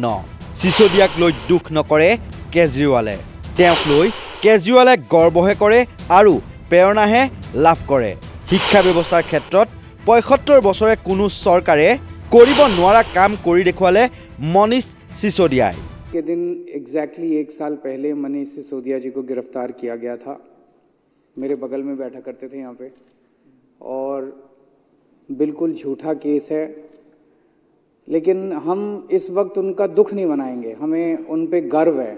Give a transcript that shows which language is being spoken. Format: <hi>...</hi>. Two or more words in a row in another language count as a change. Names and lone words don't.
<as>সিসোদিয়াক লৈ দুখ নকৰে কেজৰিৱালে। তেওঁক লৈ কেজৰিৱালে গৰ্বহে কৰে আৰু প্ৰেৰণাহে লাভ কৰে। শিক্ষা ব্যৱস্থাৰ ক্ষেত্ৰত ৭৫ বছৰে কোনো চৰকাৰে কৰিব নোৱাৰা কাম কৰি দেখুৱালে মনীষ সিসোদিয়াই।</as> <hi>के दिन एग्जैक्टली 1 साल पहले मनीष सिसोदिया जी को गिरफ्तार किया गया था। मेरे बगल में बैठा करते थे यहाँ पे, और बिल्कुल झूठा केस है, लेकिन हम इस वक्त उनका दुख नहीं मनाएंगे, हमें उन पे गर्व है।</hi>